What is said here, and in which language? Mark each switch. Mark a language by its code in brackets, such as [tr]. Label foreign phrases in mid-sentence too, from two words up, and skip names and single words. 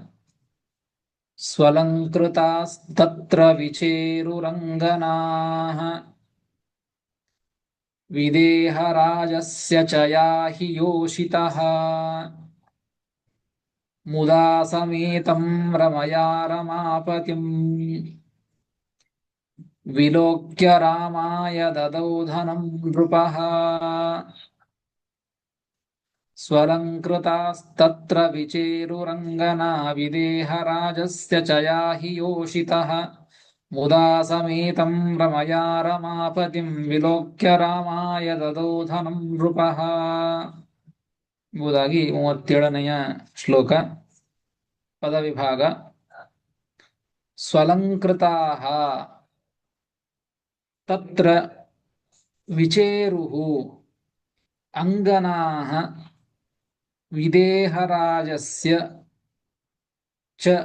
[sa] ಸ್ವಲಂಕೃತಾಸ್ತತ್ರ ವಿಚೇರುರಂಗನಾಃ ವಿದೇಹರಾಜಸ್ಯ ಚ ಯಾಹಿ ಯೋಷಿತಃ ಮುದಾ ಸಮೇತಂ ರಮಯಾ ರಮಾಪತಿಂ. ವಿಲೋಕ್ಯ ರಾಮಾಯ ದದೌ ಧನಂ ನೃಪಃ ಸ್ವಲಂಕೃತಾಸ್ತತ್ರ ವಿಚೇರುರಂಗನಾ ವಿದೇಹರಾಜಸ್ಯ च या हि योषितः मुदा समेतं रमया रमापतिं विलोक्य रामाय ददौ धनं नृपः [kn] ಎಂಬುದಾಗಿ 37ನೆಯ ಶ್ಲೋಕ. ಪದವಿಭಾಗ. [sa] ಸ್ವಲಂಕೃತಾಃ ತತ್ರ ವಿಚೇರುಃ ಅಂಗನಾಃ ವಿದೇಹರಾಜಸ್ಯ ಚ